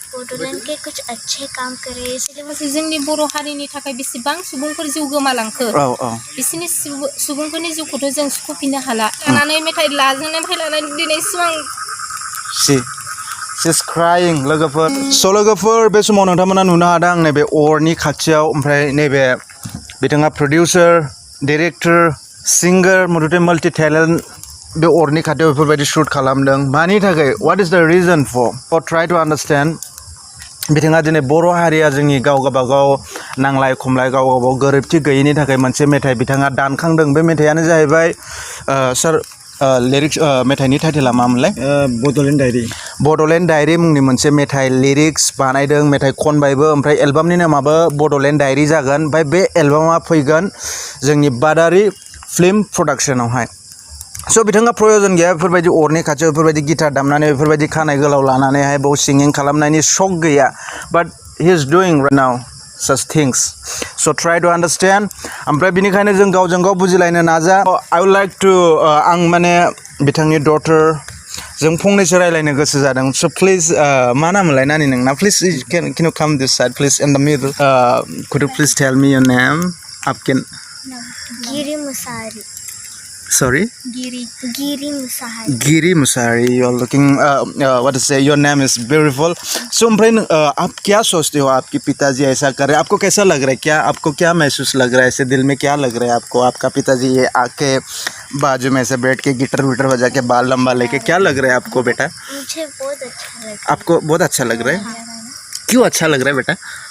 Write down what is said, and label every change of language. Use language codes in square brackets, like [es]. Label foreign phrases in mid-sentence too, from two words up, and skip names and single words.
[hi] बोडोलैंड के कुछ अच्छे काम करे इसलिए मुझे [brx] जोंनि बर' हारिनि थाखाय बेसेबां सुबुंफोर जिउ गोमालांखो बिसोरनि सुबुंफोरनि जिउखौथ' जों सुख'फिननो हाला लानानै मेथाइ लाजेननायनिफ्राय लानानै दिनैसिम आं [en] She's crying [brx] लोगोफोर स' लोगोफोर बे समाव नोंथांमोना नुनो हादों आं नैबे अरनि खाथियाव ओमफ्राय नैबे बिथाङा [en] producer director singer [brx] मथथे [en] multi talent [brx] बे अरनि खाथियाव बेफोरबायदि शुट खालामदों मानि थाखाय [en] what is the reason for try to understand [brx] दिनै बर' हारिया जोंनि गावगाबागाव नांलाय खमलाय गावगाबागाव गोरोबथि गैयैनि थाखाय मोनसे मेथाइ बिथाङा दानखांदों बे मेथाइयानो जाहैबाय सार लिरिक्स मेथाइनि टाइटेला मामोनलाय बड'लेण्ड डायरी मुंनि मोनसे मेथाइ लिरिक्स बानायदों मेथाइ खनबायबो ओमफ्राय एलबामनि नामाबो बड'लेण्ड डायरी जागोन ओमफ्राय बे एलबामा फैगोन जोंनि बादारि फिल्म प्रडाक्शनावहाय स' बिथाङा प्रयजन गैया बेफोरबायदि अरनि खाथियाव बेफोरबायदि गिटार दामनानै बेफोरबायदि खानाय गोलाव लानानैहाय बाव सिंगिं खालामनायनि शक गैया [en] but he is doing right now such things so try to understand [brx] ओमफ्राय बिनिखायनो जों गावजों गाव बुजिलायनो नाजा [en] I would like to [brx] आं माने बिथांनि daughter जों फंनैसो रायलायनो गोसो जादों [en] so please [brx] मा नामलाय नानि नोंना [en] please can you come this side please in the middle could you please tell me your name [brx] आपके [hi] गिरी मुसारी [en] sorry Giri Musari you're looking what to say your name is beautiful so [hi] आप क्या सोचते हो आपके पिताजी ऐसा कर रहे हैं आपको कैसा लग रहा है क्या आपको क्या महसूस लग रहा है ऐसे दिल में क्या लग रहा है आपको आपका पिताजी ये आके बाजू में से बैठ के गिटार विटर बजा के बाल लंबा लेके क्या लग रहा है आपको बेटा मुझे बहुत अच्छा लग रहा है आपको बहुत अच्छा लग रहा है क्यों अच्छा लग रहा है बेटा